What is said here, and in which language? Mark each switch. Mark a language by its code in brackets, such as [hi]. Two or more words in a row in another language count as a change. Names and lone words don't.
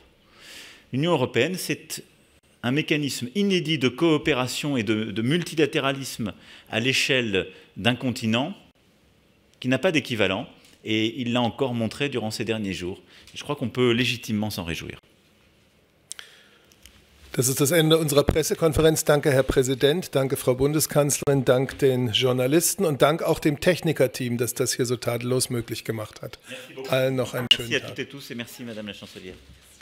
[fr] L'Union européenne, c'est un mécanisme inédit de coopération et de multilatéralisme à l'échelle d'un continent qui n'a pas d'équivalent Et il l'a encore montré durant ces derniers jours. Je crois qu'on peut légitimement s'en réjouir. [de] Das ist das Ende unserer Pressekonferenz. Danke, Herr Präsident, danke, Frau Bundeskanzlerin, dank den Journalisten und dank auch dem Technikerteam, das das hier so tadellos möglich gemacht hat. Allen noch einen schönen Tag. [fr] Merci à toutes et tous et merci, Madame la Chancelière.